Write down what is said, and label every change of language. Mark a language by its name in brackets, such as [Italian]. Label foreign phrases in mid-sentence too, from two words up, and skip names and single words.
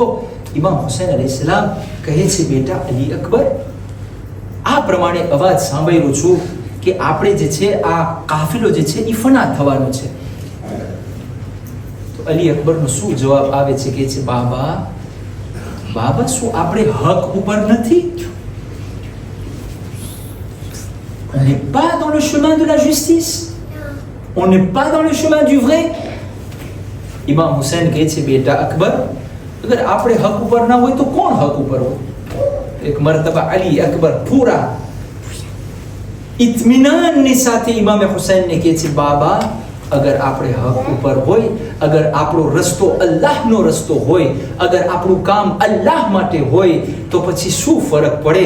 [Gujarati] ઇમામ હુસૈન અલૈહિસ્સલામ કહે છે, બેટા અલી અકબર, આ પ્રમાણે અવાજ સાંભળ્યો છું કે આપણે જે છે આ કાફિલો જે છે એ ફના થવાનો છે. તો અલી અકબરનો શું જવાબ આવે છે? કે છે, બાબા, શું આપણે હક ઉપર નથી? [French] On n'est pas dans le chemin de la justice. On n'est pas dans le chemin du vrai. [Gujarati] ઇમામ હુસૈન કહે છે, બેટા અકબર, અગર આપણે હક ઉપર ના હોય તો કોણ હક ઉપર હોય? એક મરતબા અલી અકબર પૂરા ઇત્મીનાનની સાથે ઇમામ હુસૈનને કહે છે, બાબા, અગર આપણે હક ઉપર હોય, અગર આપણો રસ્તો અલ્લાહનો રસ્તો હોય, અગર આપણું કામ અલ્લાહ માટે હોય, તો પછી શું ફરક પડે?